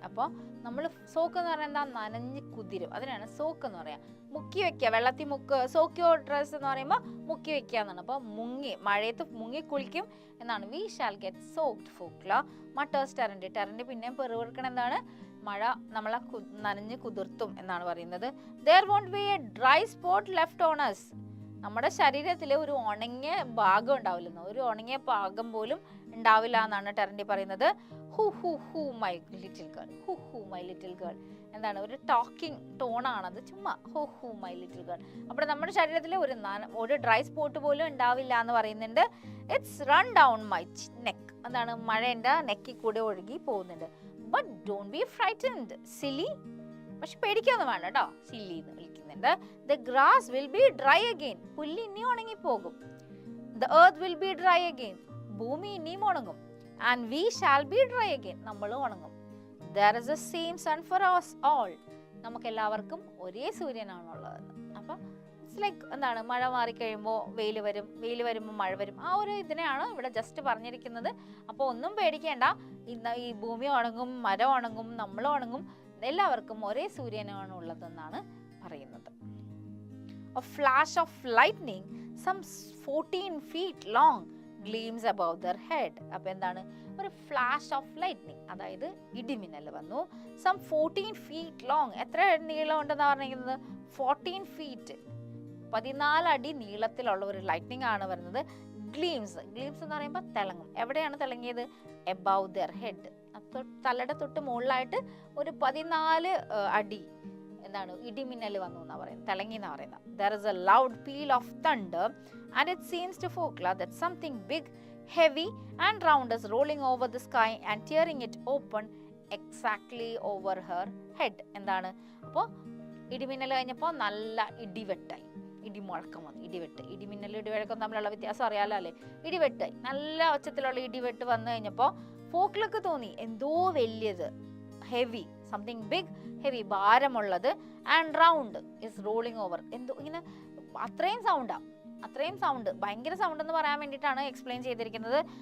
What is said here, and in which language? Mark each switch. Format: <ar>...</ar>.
<ml>അപ്പോൾ നമ്മൾ സോക്ക് എന്ന് പറയുന്നത് എന്താ, നനഞ്ഞ് കുതിരും, അതിനാണ് സോക്ക് എന്ന് പറയാം. മുക്കി വെക്കുക, വെള്ളത്തിൽ സോക്കിയോ ഡ്രസ് എന്ന് പറയുമ്പോൾ മുക്കി വെക്കുക എന്നാണ്. അപ്പോൾ മഴയത്ത് മുങ്ങി കുളിക്കും എന്നാണ്.</ml> <en>We shall get soaked ഫോക്ല മട്ടേഴ്സ് ടെറൻഡി.</en> <ml>ടെറൻഡി പിന്നെയും പെറുവിടുക്കണം എന്താണ്, മഴ നമ്മളെ നനഞ്ഞ് കുതിർത്തും എന്നാണ് പറയുന്നത്.</ml> <en>there won't be a dry spot left on us.</en> <ml>നമ്മുടെ ശരീരത്തിൽ ഒരു ഉണങ്ങിയ ഭാഗം ഉണ്ടാവില്ലെന്ന്, ഒരു ഉണങ്ങിയ ഭാഗം പോലും ഉണ്ടാവില്ല എന്നാണ് ടെറൻഡി പറയുന്നത്.</ml> <en>hoo hoo hoo my little girl, hoo hoo my little girl</en> <ml>എന്താണ്, ഒരു ടോക്കിംഗ് ടോണാണത്, ചുമ്മാ</ml> <en>Hoo hoo my little girl.</en> <ml>അപ്പോൾ നമ്മുടെ ശരീരത്തിൽ ഒരു ഡ്രൈ സ്പോട്ട് പോലും ഉണ്ടാവില്ല എന്ന് പറയുന്നുണ്ട്.</ml> <en>it's run down my neck,</en> <ml>എന്താണ്, മഴ എൻ്റെ നെക്കിൽ കൂടെ ഒഴുകി പോകുന്നുണ്ട്.</ml> <en>but don't be frightened silly,</en> <ml>പക്ഷെ പേടിക്കൊന്നും വേണ്ട കേട്ടോ, സില്ലി എന്ന് വിളിക്കുന്നുണ്ട്.</ml> <en>the grass will be dry again,</en> <ml>പുല്ല് ഇനി ഉണങ്ങിപ്പോകും.</ml> <en>the earth will be dry again,</en> <ml>ഭൂമി ഇനിയും ഉണങ്ങും.</ml> <en>and we shall be dry again,</en> <ml>നമ്മൾ ഉണങ്ങും.</ml> <en>there is the same sun for us all,</en> <ml>നമുക്ക് എല്ലാവർക്കും ഒരേ സൂര്യനാണുള്ളതെന്ന്. അപ്പം</ml> <en>it's like</en> <ml>എന്താണ്, മഴ മാറിക്കഴിയുമ്പോൾ വെയിൽ വരും, വെയിൽ വരുമ്പോൾ മഴ വരും, ആ ഒരു ഇതിനെയാണ് ഇവിടെ ജസ്റ്റ് പറഞ്ഞിരിക്കുന്നത്. അപ്പോൾ ഒന്നും പേടിക്കേണ്ട, ഈ ഭൂമി ഉണങ്ങും, മരം ഉണങ്ങും, നമ്മൾ ഉണങ്ങും, എല്ലാവർക്കും ഒരേ സൂര്യനാണ് ഉള്ളതെന്നാണ് പറയുന്നത്.</ml> <en>A flash of lightning some 14 feet long gleams above their head.</en> <ml>അപ്പോൾ എന്താണ്, ഒരു ഫ്ലാഷ് ഓഫ് ലൈറ്റ്നിങ്, അതായത് ഇടിമിന്നൽ വന്നു. some 14 feet long, എത്ര നീളം ഉണ്ടെന്നാണ് പറഞ്ഞിരിക്കുന്നത്, 14 feet, 14 അടി നീളത്തിലുള്ള ഒരു ലൈറ്റ്നിങ് ആണ് വരുന്നത്. ഗ്ലീംസ് എന്ന് പറയുമ്പോൾ തിളങ്ങും. എവിടെയാണ് തിളങ്ങിയത്,</ml> <en>above their head,</en> <ml>തലയുടെ തൊട്ട് മുകളിലായിട്ട് ഒരു 14 അടി എന്താണ് ഇടിമിന്നൽ വന്നു എന്നാണ് പറയുന്നത്, തിളങ്ങി എന്നാണ് പറയുന്നത്.</ml> <en>There is a loud peal of thunder and it seems to Fokla that something big, heavy and round is rolling over the sky and tearing it open exactly over her head.</en> <ml>എന്താണ്, അപ്പോൾ ഇടിമിന്നൽ കഴിഞ്ഞപ്പോൾ നല്ല ഇടിവെട്ടായി, ഇടിമുഴക്കം വന്നു, ഇടിമിന്നൽ ഇടിവഴക്കം തമ്മിലുള്ള വ്യത്യാസം അറിയാലോ അല്ലേ. ഇടിവെട്ടായി, നല്ല ഒച്ചത്തിലുള്ള ഇടിവെട്ട് വന്നു കഴിഞ്ഞപ്പോൾ ഫോക്ലക്ക് തോന്നി എന്തോ വലിയത്, heavy, something big, heavy, ഭാരമുള്ളത്,</ml> <en>and round is rolling over,</en> <ml>എന്തോ ഇങ്ങനെ അത്രയും സൗണ്ട്, ഭയങ്കര സൗണ്ട് എന്ന് പറയാൻ വേണ്ടിയിട്ടാണ് എക്സ്പ്ലെയിൻ ചെയ്തിരിക്കുന്നത്.</ml>